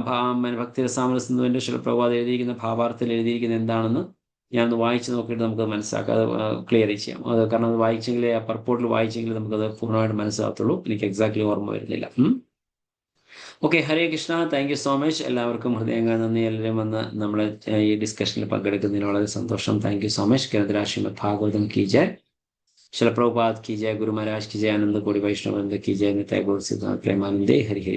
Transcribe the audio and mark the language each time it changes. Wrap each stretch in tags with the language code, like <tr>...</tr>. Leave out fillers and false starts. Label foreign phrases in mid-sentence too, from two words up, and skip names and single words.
<ml>ഭക്തിരസാമര സിന്ധുവിന്റെ ശിലപ്രഭാത് എഴുതിയിരിക്കുന്ന ഭാവാർത്ഥത്തിൽ എഴുതിയിരിക്കുന്നത് എന്താണെന്ന് ഞാനൊന്ന് വായിച്ച് നോക്കിയിട്ട് നമുക്കത് മനസ്സിലാക്കാം, അത് ക്ലിയർ ചെയ്യാം. അത് കാരണം അത് വായിച്ചെങ്കിലേ, ആ പർപ്പോട്ടിൽ വായിച്ചെങ്കിലേ നമുക്കത് പൂർണ്ണമായിട്ട് മനസ്സിലാകത്തുള്ളൂ. എനിക്ക് എക്സാക്ട്ലി ഓർമ്മ വരുന്നില്ല. ഓക്കെ, ഹരേ കൃഷ്ണ.</ml> <en>thank you so much.</en> <ml>എല്ലാവർക്കും ഹൃദയങ്ങൾ നന്ദി. എല്ലാവരും വന്ന് നമ്മളെ ഈ ഡിസ്കഷനിൽ പങ്കെടുക്കുന്നതിന് വളരെ സന്തോഷം.</ml> <en>thank you so much.</en> <hi>ഗ്രന്ഥരാജ ശ്രീമദ് ഭാഗവതം की जय, शिल प्रभुपाद की जय, गुरु महाराज की जय, आनंद कोटि वैष्णव वृंद की जय, निताय गौर सिद्धांत प्रेमानंदे हरि हरि।</hi>